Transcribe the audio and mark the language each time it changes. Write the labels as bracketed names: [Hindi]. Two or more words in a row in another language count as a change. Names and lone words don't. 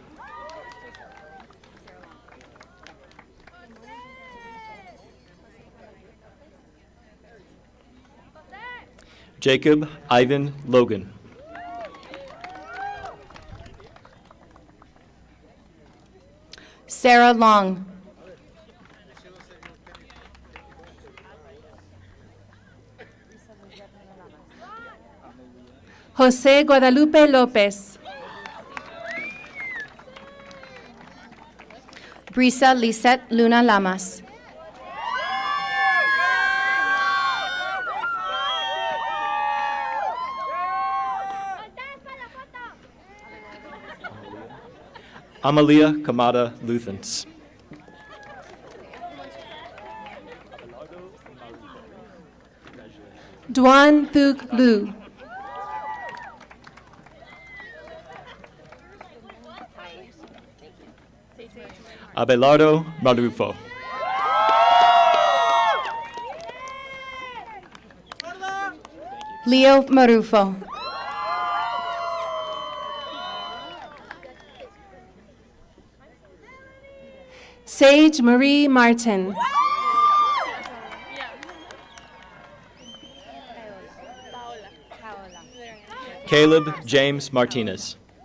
[English] Jacob Ivan Logan. Sarah Long. José Guadalupe López. Brisa Lisette Luna Lamas. Amalia Kamada Luthens. Duan Thug Lu. Abelardo Marufo. Leo Marufo. Sage Marie Martin. Caleb James Martinez.